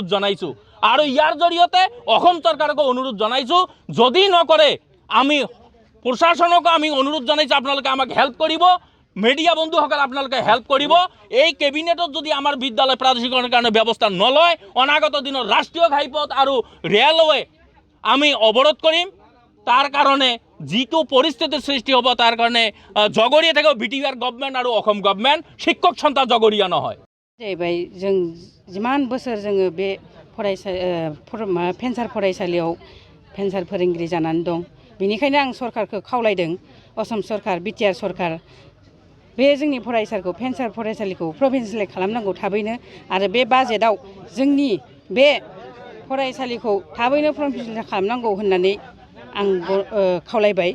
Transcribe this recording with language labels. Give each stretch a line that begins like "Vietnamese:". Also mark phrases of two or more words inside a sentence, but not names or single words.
Assamese: জনাইছোঁ আৰু ইয়াৰ জৰিয়তে অসম চৰকাৰকো অনুৰোধ জনাইছোঁ যদি নকৰে আমি প্ৰশাসনকো আমি অনুৰোধ জনাইছোঁ আপোনালোকে আমাক হেল্প কৰিব মিডিয়া বন্ধুসকল আপোনালোকে হেল্প কৰিব এই কেবিনেটত যদি আমাৰ বিদ্যালয় প্ৰাদেশিকৰণৰ কাৰণে ব্যৱস্থা নলয় অনাগত দিনৰ ৰাষ্ট্ৰীয় ঘাইপথ আৰু ৰেলৱে আমি অৱৰোধ কৰিম তাৰ কাৰণে যিটো পৰিস্থিতিৰ সৃষ্টি হ'ব তাৰ কাৰণে জগৰীয়া থাকিব BTR গভৰ্ণমেণ্ট আৰু অসম গভৰ্ণমেণ্ট শিক্ষক সন্থা জগৰীয়া নহয়
Bodo: जाहैबाय जों जिमान बोसोर जोङो बे फेन्सार फरायसालियाव फेन्सार फोरोंगिरि जानानै दं बेनिखायनो आं सरकारखौ खावलायदों असम सरकार BTR सरकार बे जोंनि फरायसालिखौ फेन्सार फरायसालिखौ प्रभिन्सियेलाइज खालामनांगौ थाबैनो आरो बे बाजेटआव जोंनि बे फरायसालिखौ थाबैनो प्रभिन्सियेलाइज खालामनांगौ होननानै आं खावलायबाय